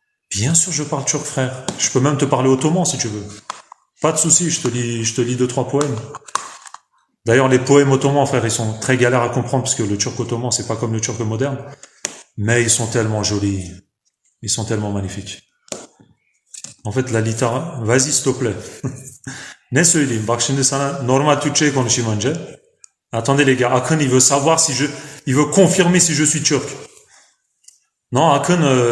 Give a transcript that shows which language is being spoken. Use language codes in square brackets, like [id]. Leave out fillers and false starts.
[fr] Bien sûr, je parle turc, frère. Je peux même te parler ottoman si tu veux. Pas de souci, je te lis deux, trois poèmes. D'ailleurs, les poèmes ottomans, frère, ils sont très galères à comprendre parce que le turc ottoman, c'est pas comme le turc moderne. Mais ils sont tellement jolis. Ils sont tellement magnifiques. En fait, la littérature... Vas-y, s'il te plaît. [tr] Ne söyleyeyim? Bak şimdi sana normal Türkçe'ye konuşayım önce. [fr] Attendez les gars, Akın, il veut savoir si je... Il veut confirmer si je suis turc. Non, Akın...